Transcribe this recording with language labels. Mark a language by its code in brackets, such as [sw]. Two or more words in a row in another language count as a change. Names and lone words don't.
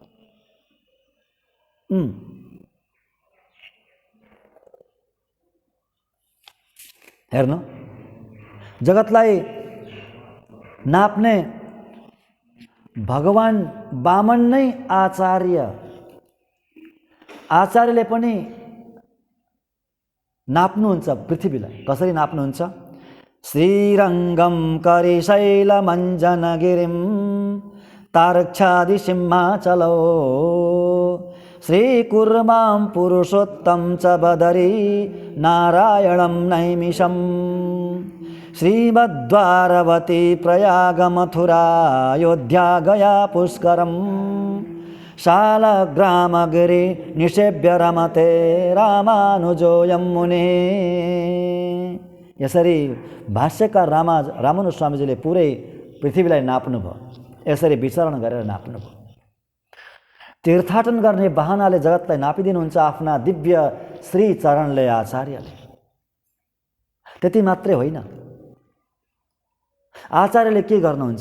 [ne] हेर्नु, जगतलाई नाप्ने भगवान वामन नै आचार्य। आचार्यले पनि नाप्नुहुन्छ पृथ्वीलाई। कसरी नाप्नुहुन्छ? [sa] श्रीरङ्गम करिशैलमञ्जनगिरिं तारक्षादि सिंहाचलो श्रीकुर्मां पुरुषोत्तम च बदरी नारायणं नैमिषम् श्रीमद्वारवती प्रयाग मथुरा अयोध्या गया पुष्करम् शालग्रामगिरि निषेव्य रमते रामानुजोऽयं मुनिः। [ne] यसरी भाष्यकार रामानुज स्वामीजीले पुरै पृथ्वीलाई नाप्नुभयो। यसरी विचरण गरेर नाप्नुभयो। तीर्थाटन गर्ने बहानाले जगतलाई नापिदिनुहुन्छ आफ्ना दिव्य श्री चरणले आचार्यले। त्यति मात्रै होइन, आचार्यले के गर्नुहुन्छ?